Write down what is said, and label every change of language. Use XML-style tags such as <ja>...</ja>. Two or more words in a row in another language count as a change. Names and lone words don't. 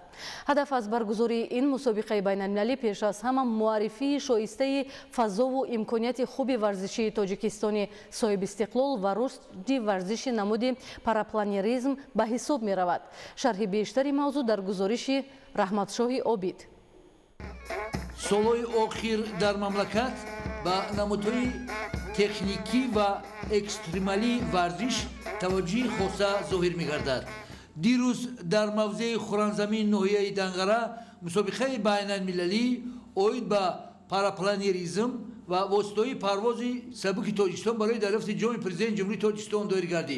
<fa>هدف از برگزاری این مسابقه بین المللی پیش از همه معرفی شایسته فضا و امکانیت خوب ورزشی تاجیکستان صاحب استقلال و رشد ورزش نمود پاراپلانیریزم به حساب می رود. شرح بیشتری موضوع در گزارش رحمتشاهی عابید.</fa> <tg>солҳои охир дар мамлакат ба намудҳои техникӣ ва экстремалии варзиш таваҷҷӯҳи хоса зоҳир мегардад. дирӯз дар мавзеи хӯранзамини ноҳияи данғара мусобиқаи байналмилалӣ оид ба парапланеризм ва воситаҳои парвози сабуки тоҷикистон барои дарёфти ҷоми президенти ҷумҳурии тоҷикистон доир гардид.</tg>